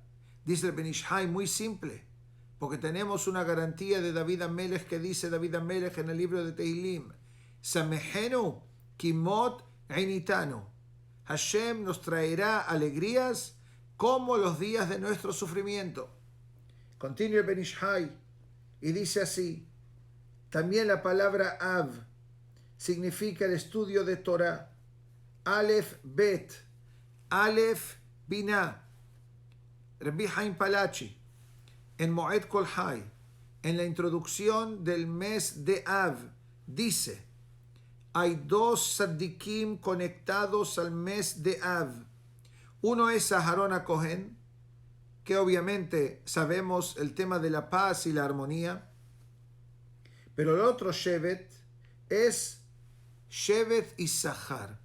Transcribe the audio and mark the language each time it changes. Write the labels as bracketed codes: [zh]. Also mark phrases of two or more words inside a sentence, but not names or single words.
[es] Dice el Ben Ish Hai muy simple, porque tenemos una garantía de David HaMelech que dice David HaMelech en el libro de Tehilim, [he] שמחנו כימות עניתנו. [es] Hashem nos traerá alegrías como los días de nuestro sufrimiento. Continúa el Ben Ish Hai y dice así, también la palabra Av significa el estudio de Torah, [he] אלף בית, אלף בינה. [es] Rabbi Haim Palachi, en Moed Kol Hai, en la introducción del mes de Av, dice, hay dos tzaddikim conectados al mes de Av. Uno es Aharon HaKohen, que obviamente sabemos el tema de la paz y la armonía, pero el otro Shevet es Shevet Issachar.